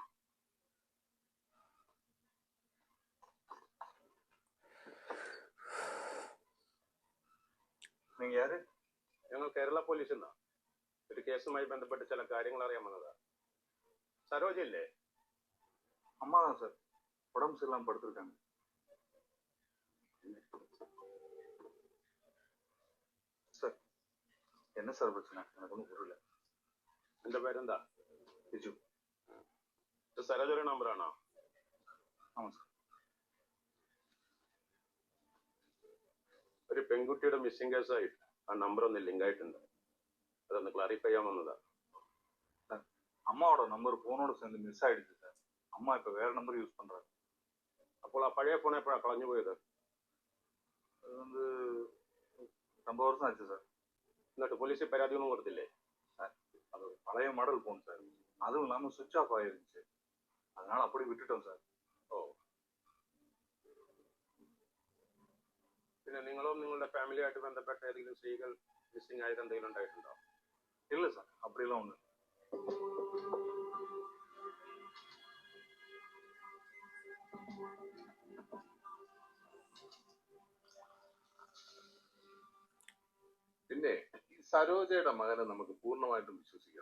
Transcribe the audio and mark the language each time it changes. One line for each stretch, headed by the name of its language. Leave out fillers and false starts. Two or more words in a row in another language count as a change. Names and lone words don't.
Malayalam: നിങ്ങൾ ആര്? ഞങ്ങൾ കേരള പോലീസിൽ നിന്നാണ്. ഒരു കേസുമായി ബന്ധപ്പെട്ട് ചില കാര്യങ്ങൾ അറിയാൻ വന്നതാ. സരോജയില്ലേ?
Tamil: அம்மா தான் சார், உடம்பு சரியில்லாம படுத்திருக்காங்க. சார் என்ன சார் பிரச்சனை? எனக்கு ஒன்றும் புரியல.
Malayalam: എന്റെ പേരെന്താ? ബിജു. ഇത് സരോജയുടെ നമ്പറാണോ?
Tamil: ஆமா சார்.
Malayalam: ഒരു പെൺകുട്ടിയുടെ
English: missing case
Malayalam: ആ നമ്പർ ഒന്ന് ലിങ്ക് ആയിട്ടുണ്ട്. അതൊന്ന് ക്ലാരിഫൈ ചെയ്യാൻ വന്നതാ.
Tamil: அம்மாவோட நம்பர் போனோட சேர்ந்து மிஸ் ஆயிடுச்சு சார். அம்மா இப்ப வேற நம்பர் யூஸ் பண்றாங்க.
Malayalam: അപ്പോൾ ആ പഴയ ഫോൺ എപ്പോഴാ കളഞ്ഞു പോയത്?
Tamil: അത് வந்து ரொம்ப வருஷம் ஆச்சு சார்.
Malayalam: എന്നിട്ട് പോലീസിൽ പരാതി ഒന്നും കൊടുത്തില്ലേ?
Tamil: சார் அது ஒரு பழைய
English: model phone
Tamil: சார். அதுவும் இல்லாம
English: switch off
Tamil: ஆயிருந்துச்சு. அதனால அப்படி விட்டுட்டோம் சார்.
Malayalam: ഓ. പിന്നെ നിങ്ങളും നിങ്ങളുടെ ഫാമിലിയായിട്ട് ബന്ധപ്പെട്ട ഏതെങ്കിലും സ്ത്രീകൾ മിസ്സിംഗ് ആയിട്ട് എന്തെങ്കിലും ഉണ്ടായിട്ടുണ്ടോ? ഇല്ല സാർ, அப்படிலாம் ഒന്നും. പിന്നെ ഈ സരോജയുടെ മകനെ നമുക്ക് പൂർണ്ണമായിട്ടും വിശ്വസിക്കാം?